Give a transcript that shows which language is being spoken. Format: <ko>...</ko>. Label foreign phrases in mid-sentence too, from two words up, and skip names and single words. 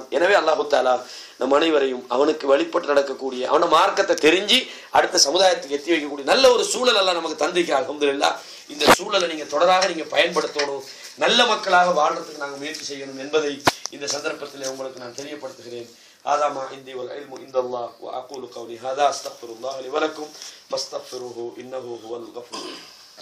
<ta>எனவே அல்லாஹ் தஆலா நம் அனைவரையும் அவனுக்கு வழிபட்டு நடக்கக்கூடிய, அவன மார்க்கத்தை தெரிஞ்சு அடுத்த சமுதாயத்துக்கு எத்தி வைக்கக்கூடிய நல்ல ஒரு சூழல் எல்லாம் நமக்கு தந்திருக்கிறார். அல்ஹம்துலில்லாஹ். இந்த சூழலை நீங்க தொடராக நீங்க பயன்படுத்தணும், நல்ல மக்களாக வாழ்றதுக்கு நாங்கள் முயற்சி செய்யணும் என்பதை இந்த சந்தர்ப்பத்தில் உங்களுக்கு நான் தெரியப்படுத்துகிறேன்.</ta> <ar>هذا ما عندي والعلم عند الله وأقول قولي هذا أستغفر الله لي ولكم فاستغفروه إنه هو الغفور.</ar>